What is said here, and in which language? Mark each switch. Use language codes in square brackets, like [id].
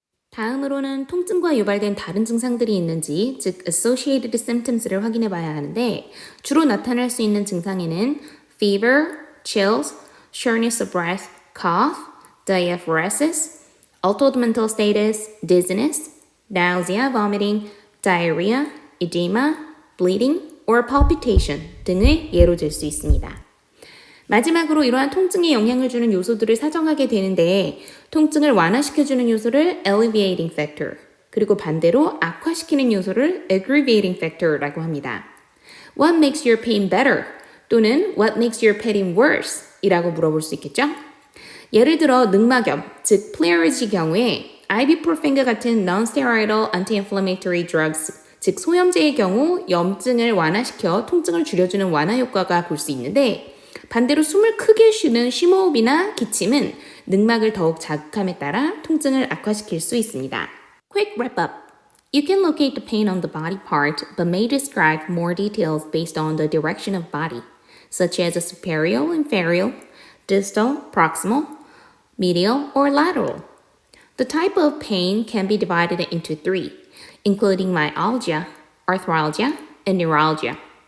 [ko] 다음으로는 통증과 유발된 다른 증상들이 있는지, 즉 associated symptoms를 확인해 봐야 하는데 주로 나타날 수 있는 증상에는 fever, chills, shortness of breath, cough, diaphoresis, altered mental status, dizziness, nausea, vomiting, diarrhea, edema, bleeding, or palpitation 등을 예로 들 수 있습니다. 마지막으로 이러한 통증에 영향을 주는 요소들을 사정하게 되는데 통증을 완화시켜주는 요소를 alleviating factor, 그리고 반대로 악화시키는 요소를 aggravating factor라고 합니다. [en] What makes your pain better? [ko] 또는 [en] What makes your pain worse? [ko] 이라고 물어볼 수 있겠죠? 예를 들어 늑막염, 즉 플레어리지 경우에 ibuprofen과 같은 non-steroidal anti-inflammatory drugs, 즉 소염제의 경우 염증을 완화시켜 통증을 줄여주는 완화 효과가 볼 수 있는데 반대로 숨을 크게 쉬는 심호흡이나 기침은 늑막을 더욱 자극함에 따라 통증을 악화시킬 수 있습니다. [en] Quick wrap up. You can locate the pain on the body part but may describe more details based on the direction of body, such as a superior, inferior, distal, proximal, medial, or lateral. The type of pain can be divided into three, including myalgia, arthralgia, and neuralgia.